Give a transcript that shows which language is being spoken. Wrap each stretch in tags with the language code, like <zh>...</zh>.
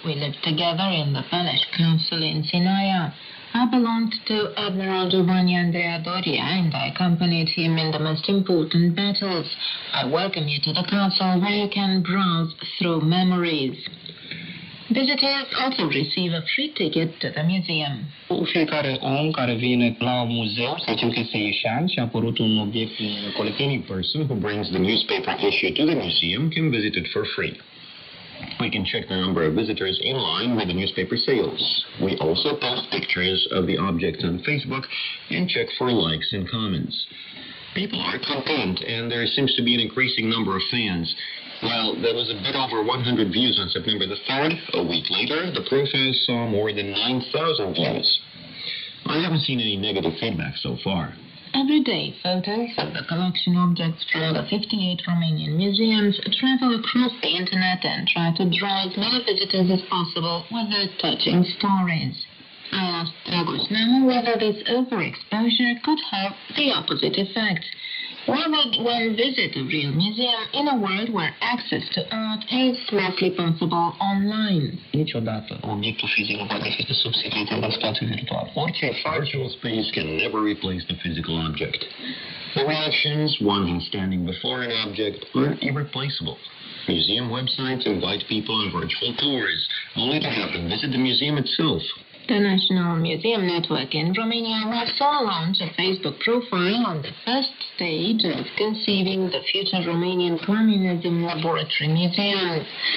<en>We lived together in the palace castle in Sinaia. I belonged to Admiral Giovanni Andrea Doria, and I accompanied him in the most important battles. I welcome you to the castle where you can browse through memories. Visitors also receive a free ticket to the museum.</en> <ro>Fiecare om care vine la muzeu, să zicem că este ieșean și a apărut un obiect în colecție.</ro> <en>Any person who brings the newspaper issue to the museum can visit it for free. We can check the number of visitors in line with the newspaper sales. We also post pictures of the objects on Facebook and check for likes and comments. People are content, and there seems to be an increasing number of fans. Well, there was a bit over 100 views on September the 3rd. A week later, the profile saw more than 9,000 views. I haven't seen any negative feedback so far. Every day, photos of the collection objects from the 58 Romanian museums travel across the internet and try to draw as many visitors as possible with their touching stories. I asked Dragoș Neamă whether this overexposure could have the opposite effect. Why would one visit a real museum in a world where access to art is mostly possible online?</en> <ro>Niciodată obiectul fizic nu poate fi substituit în spațiu virtual.</ro> <en>Orice virtual space can never replace the physical object. The reactions one has standing before an object are irreplaceable. Museum websites invite people on virtual tours, only to have them visit the museum itself. The National Museum Network in Romania will soon launch a Facebook profile on the first stage of conceiving the future Romanian Communism Laboratory Museum.</en>